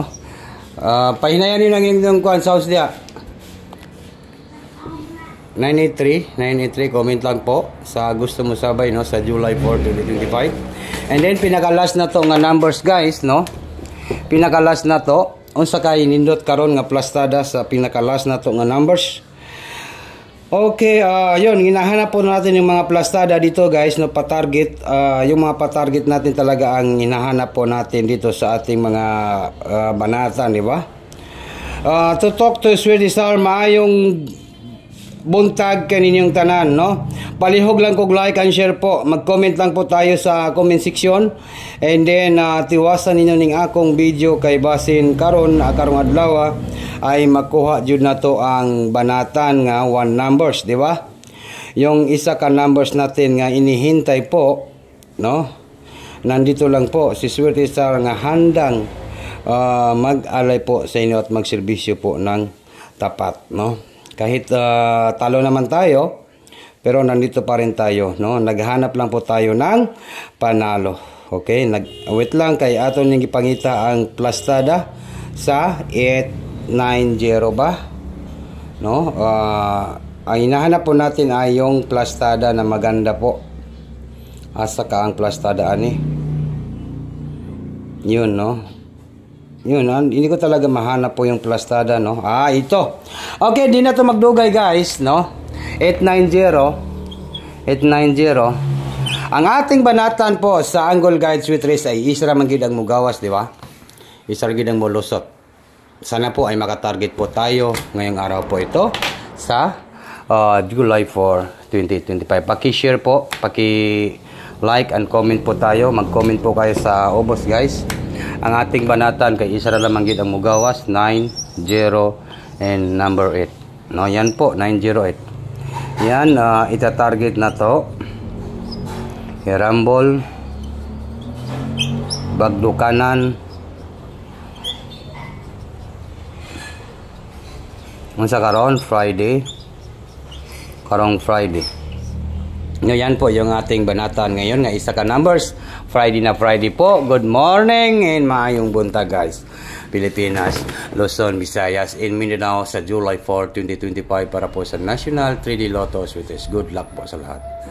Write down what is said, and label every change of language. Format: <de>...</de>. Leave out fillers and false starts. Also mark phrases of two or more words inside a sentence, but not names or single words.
<ceb>Pahinayan din ang inyong kuan sa house dia.</ceb> <tl>983 comment lang po sa gusto mo sabay no sa July 4, 2025.</tl> <en>And then</en> <ceb>pinaka-last na to nga numbers guys no. Pinaka-last na to unsa kay nindot karon nga plastada sa pinaka-last na to nga numbers.</ceb> <tl>Okay, yun hinahanap po natin yung mga plastada dito guys no, pa-target. Yung mga pa-target natin talaga ang hinahanap po natin dito sa ating mga banatan, di ba?</tl> <en>To talk to Swedish Star,</en> <ceb>maayong buntag kaninyong tanan, no? Palihog lang kog</ceb> <en>like and share</en> <ceb>po.</ceb> <tl>Mag-comment lang po tayo sa comment section.</tl> <en>And then</en> <ceb>tiwasan ninyo ning akong video kay basin karon karong adlaw ay makuha jud nato ang banatan nga 1 numbers,</ceb> <tl>di ba? Yung isa ka numbers natin nga inihintay po, no? Nandito lang po si Swerte Star nga handang mag-alay po sa inyo at magserbisyo po ng tapat, no? Kahit talo naman tayo, pero nandito pa rin tayo, no? Naghanap lang po tayo ng panalo.</tl> <ceb>Okay, wait lang kay ato ning ipangita ang plastada sa 890 ba? No?</ceb> <tl>Ang hinahanap po natin ay yung plastada na maganda po.</tl> <ceb>Asa ka ang plastada ani? Yun, no?</ceb> <tl>Yun, hindi ko talaga mahanap po yung plastada, no? Ito.</tl> <ceb>Okay, di na to magdugay, guys, no? 890. Ang ating banatan po sa Angle Guide Sweet Race ay isa man gid ang mugawas, di ba? Isa gid ang mulusot.</ceb> <tl>Sana po ay makatarget po tayo ngayong araw po ito sa July 4, 2025. Paki-share po, paki-</tl> <en>like and comment</en> <tl>po tayo.</tl> <ceb>Mag-comment po kayo sa obos, guys. Ang ating banatan kay isa ra lamang gid ang mugawas, 90 and number 8.</ceb> <tl>No, yan po 908. Yan ita-target na to.</tl> <ceb>Rumble, Bagdo kanan. Unsa karon Friday. Karong Friday.</ceb> <tl>Yan po yung ating banatan ngayon nga isa ka numbers. Friday na Friday po.</tl> <en>Good morning and</en> <ceb>maayong buntag,</ceb> <en>guys.</en> <tl>Pilipinas, Luzon, Visayas, and Mindanao sa July 4, 2025 para po sa National 3D Lotto Sweet Race. Good luck po sa lahat.</tl>